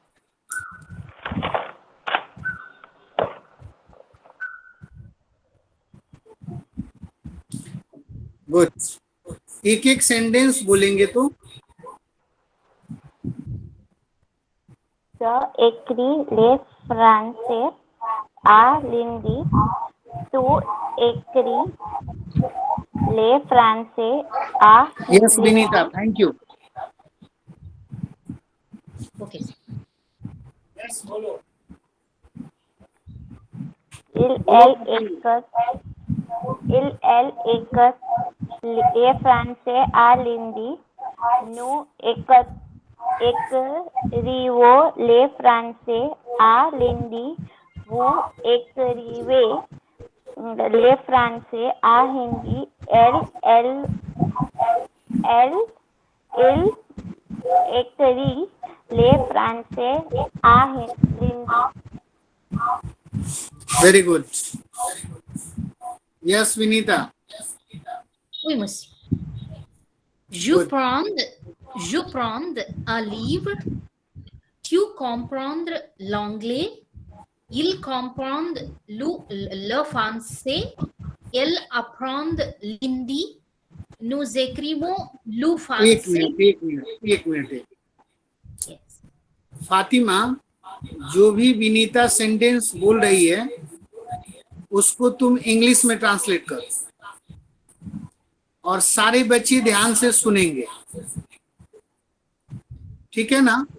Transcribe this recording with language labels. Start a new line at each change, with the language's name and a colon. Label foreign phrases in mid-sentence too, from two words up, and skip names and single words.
English: गुड।
Hindi: एक एक सेंटेंस बोलेंगे तो।
French: Yo écris les français à lundi. Tu écris les français à
English: यस
French: lundi.
English: विनीता, thank you. okay sir.
Hindi: यस बोलो।
French: Elle écrit les français à lundi. Nous écrivons les français à lundi. Vous écrivez les français à hindi. Il écrit les français à hindi.
English: Very good. Yes Vinita.
French: Oui, monsieur.
English: Good.
French: Je prends un livre. Tu comprends l'anglais. Il comprend le français. Elle apprend l'hindi. Nous écrivons le
Hindi: एक
French: français.
Hindi: मिनट।
English: Yes.
Hindi: फातिमा, जो भी विनीता सेंटेंस बोल रही है उसको तुम इंग्लिश में ट्रांसलेट करो और सारे बच्चे ध्यान से सुनेंगे। ठीक है ना?